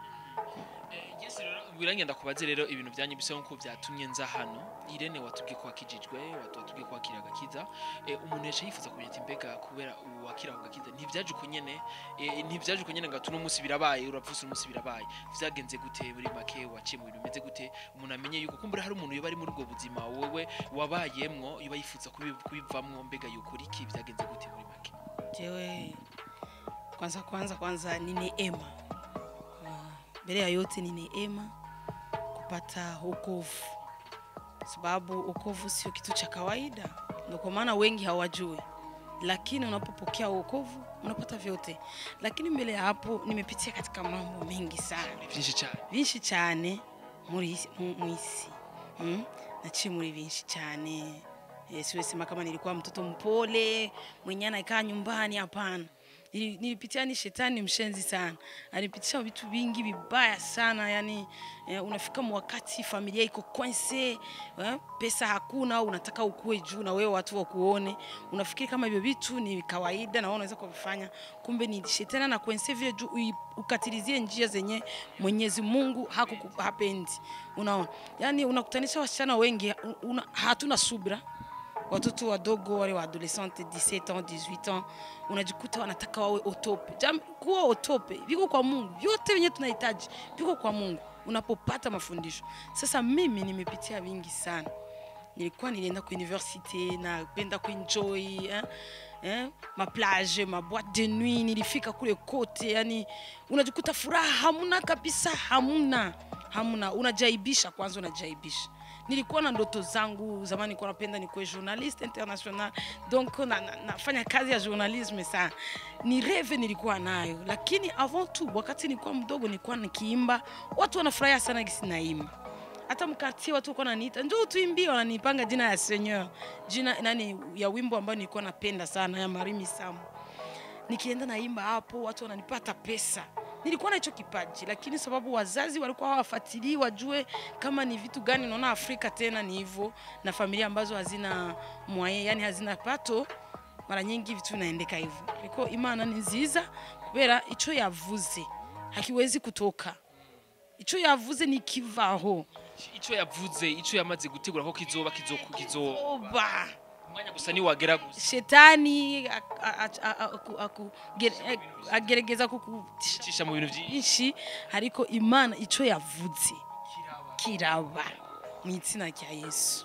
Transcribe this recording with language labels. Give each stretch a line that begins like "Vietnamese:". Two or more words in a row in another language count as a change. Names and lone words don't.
Rundi: Wirange ndakubaze rero ibintu byanyu bise nko byatumye nza hano Irene watubwiye ko wakijijwe watubwiye ko wakira gakiza umuntu yesha yifuza kumenya mbega kubera wakira gakiza ntivyaje uko nyene ntivyaje uko nyene ngatuno umunsi birabaye urapfusa umunsi birabaye vyagenze gute muri make waciye mu bintu bimeze gute umuntu amenye yuko kumbura hari umuntu yoba ari muri ubwo buzima wowe wabayemwo yoba yifuza kubivamwo mbega yuko iki vyagenze gute muri make
Swahili: jewe kwanza ni neema mbele ya yote ni neema kupata wokovu sababu wokovu sio kitu cha kawaida ndio kwa maana wengi hawajui lakini unapopokea wokovu unapata vyote lakini mbele ya hapo nimepitia katika mambo mengi sana
Rundi: vinshi cyane muri muisi naciye muri vinshi cyane
Swahili: siwezi sema kama nilikuwa mtoto mpole mwenye anakaa nyumbani hapana nilipitia ni shetani mshenzi sana alipitisha vitu vingi vibaya sana yani unafika wakati familia iko kwense pesa hakuna unataka ukue juu na wewe watu wakuone unafikiri kama hivyo vitu ni kawaida na unaweza kuvifanya kumbe ni shetani na kwense vile juu ukatilizie njia zenye Mwenyezi Mungu hapendi unaona yani unakutanisha wasichana wengi hatuna subira watoto wadogo wale wa adolescente
French: 17 ans 18 ans
Swahili: unajikuta wanataka wawe otope. Kuwa otope viko kwa Mungu, vyote wenye tunahitaji viko kwa Mungu unapopata mafundisho. Sasa mimi nimepitia vingi sana. Nilienda kwa university na penda kuenjoy ma plage,
French: ma boîte de nuit,
Swahili: nilifika kule kote, yani unajikuta furaha hamuna kabisa, hamuna. Unajaibisha kwanza, unajaibisha. Nilikuwa na ndoto zangu zamani, nilikuwa napenda nikuwe
French: journaliste international,
Swahili: donc nafanya kazi ya journalisme sana. Ni rêve nilikuwa nayo, lakini
French: avant tout
Swahili: wakati nilikuwa mdogo nilikuwa nikiimba, watu wanafurahia sana gisi naimba. Hata mkartie watu wako wananiita, njoo tuimbie, wananipanga jina ya Seigneur. Jina nani ya wimbo ambao nilikuwa napenda sana ya Marimi Samu. Nikienda naimba hapo watu wananipata pesa. Nilikuwa na hicho kipaji, lakini sababu wazazi walikuwa hawafuatilii wajue kama ni vitu gani, naona Afrika tena ni hivyo, na familia ambazo hazina moyen, yani hazina pato, mara nyingi vitu vinaendeka hivyo.
Rundi: Iko Imana ni nziza kubera ico yavuze
Swahili: hakiwezi kutoka.
Rundi: Ico yavuze ni kivaho. Ico yavuze, ico yamaze gutegura ko kizoba oba umwanya gusa ni wagera gusa.
Swahili: Shetani agerageza kukutisha mu bintu
Rundi: byinshi, ariko Imana ico yavuze kiraba mu izina rya Yesu.